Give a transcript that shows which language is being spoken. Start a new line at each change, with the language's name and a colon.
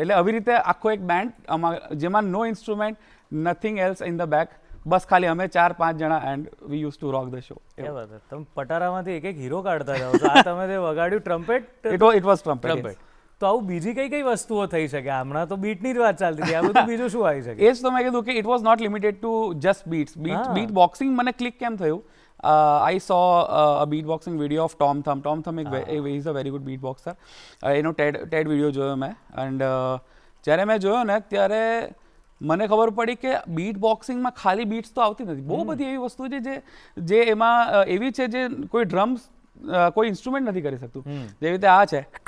Gujarati: એટલે આવી રીતે આખો એક બેન્ડ જેમાં
English: no instrument, nothing else in the back,
Gujarati: બસ ખાલી અમે 4-5 જણા,
English: And we use to rock the show.
Gujarati: તમે પટારામાંથી એક હીરો કાઢતા જાઓ છો. આ તમે જે વગાડ્યું ટ્રમ્પેટ,
English: It was trumpet.
Gujarati: તો આવું બીજી કઈ વસ્તુઓ થઈ શકે? હમણાં તો બીટની જ વાત ચાલતી હતી, આ બધું બીજું શું આવી શકે? એ જ તો મેં કીધું કે
English: It was not limited to just beats.
Gujarati: Bit boxing મને ક્લિક કેમ થયું?
English: I saw a beatboxing video of Tom Thumb. Tom Thumb is a very good beatboxer.
Gujarati: એનો TED વિડીયો જોયો મેં, એન્ડ જ્યારે મેં જોયો ને ત્યારે મને ખબર પડી કે બીટ બોક્સિંગમાં ખાલી બીટ્સ તો આવતી નથી. બહુ બધી એવી વસ્તુ છે જે એમાં એવી છે જે કોઈ ડ્રમ્સ, કોઈ ઇન્સ્ટ્રુમેન્ટ નથી કરી શકતું. જેવી રીતે આ છે.